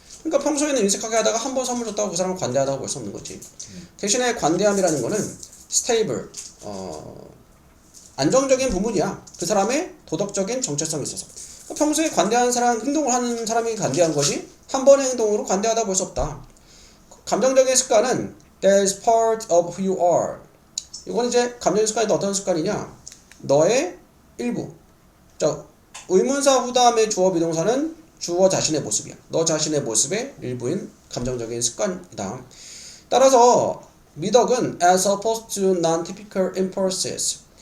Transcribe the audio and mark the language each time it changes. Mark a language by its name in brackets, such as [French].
[Korean] 그러니까 평소에는 인색하게 하다가 한 번 선물 줬다고 그 사람은 관대하다고 볼 수 없는 거지. 대신에 관대함이라는 거는 stable, 안정적인 부분이야. 그 사람의 도덕적인 정체성이 있어서. 평소에 관대한 사람, 행동을 하는 사람이 관대한 것이 한 번의 행동으로 관대하다고 볼 수 없다. 감정적인 습관은 [English] that's part of who you are. [Korean] 이건 이제 감정적 습관이 어떤 습관이냐? 너의 일부. 자, 의문사 후다음의 주어 비동사는 주어 자신의 모습이야. 너 자신의 모습의 일부인 감정적인 습관이다. 따라서 미덕은 [English] as opposed to non-typical impulses.